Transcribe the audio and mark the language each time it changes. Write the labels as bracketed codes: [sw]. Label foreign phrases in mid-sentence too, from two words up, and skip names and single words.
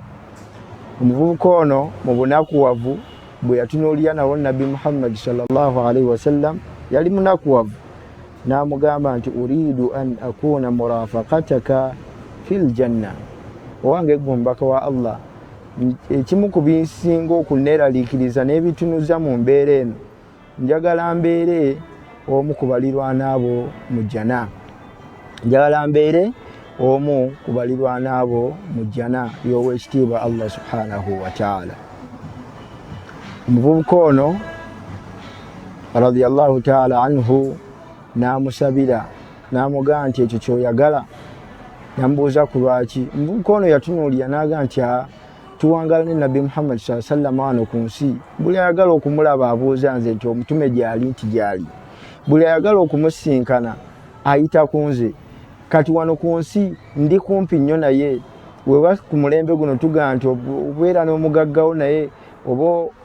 [lg] Omuvubuka ono mu bunakuwavu bwe yatunuulira nawo Nabbi Muhammad [ar] sallallahu alaihi wasallam [lg] yali munakuwavu n'amugamba nti [ar] uridu an akuna murafaqataka fil janna [lg] owange gwe omubaka wa Allah ekimu ku binsinga okuneeraliikiriza n'ebitunuza mu mbeera eno njagala mbeere omu ku balirwana abo mu jana njagala mbeere omu ku balirwana abo mu jana y'owekitiibwa [ar] Allah subhanahu wa ta'ala. [lg] Omuvubuka ono [ar] radiyallahu ta'ala anhu [lg] n'amusabira n'amugamba nti ekyo kyoyagala namubuuza ku lwaki. Omuvubuka ono yatunuulira n'agamba nti tuwangala ne Nabbi Muhammad [ar] sallallahu alaihi wasallam [lg] wano ku nsi buli ayagala okumulaba abuuza nze nti omutume gyali nti gyali buli ayagala okumusinkana ayita ku nze kati wano ku nsi ndi kumpi nnyo naye wewa ku mulembe guno tugamba nti obeera n'omugaggawo naye oba